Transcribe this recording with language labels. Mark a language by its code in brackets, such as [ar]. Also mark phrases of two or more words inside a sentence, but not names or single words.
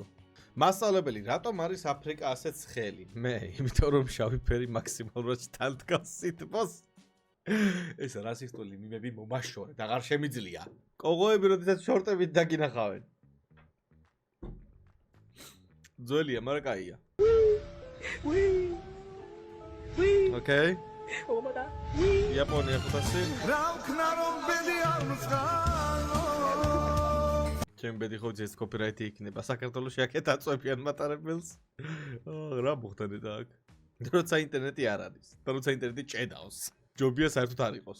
[ka] მასწავლებელი, რატომ არის აფრიკა ასე ცხელი? მე, იმიტომ რომ შავი ფერი მაქსიმალურად თან დგას სითბოს. ეს რასისტული მიმები მომაშორეთ, აღარ შემიძლია. კოღოები როდესაც შორტებით დაგინახავენ. ძველია, მაგრამ კაია. [en] Okay. Oh my god. [ka] იაპონია 500. ჩემ ბედი ხო ეს კოპირაითი იქნება. საქართველოში აქეთ აწვევიან მატარებელს. რა მოხდანე და აქ. როცა ინტერნეტი არ არის. და როცა ინტერნეტი ჭედავს. ჯობია საერთოდ არ იყოს.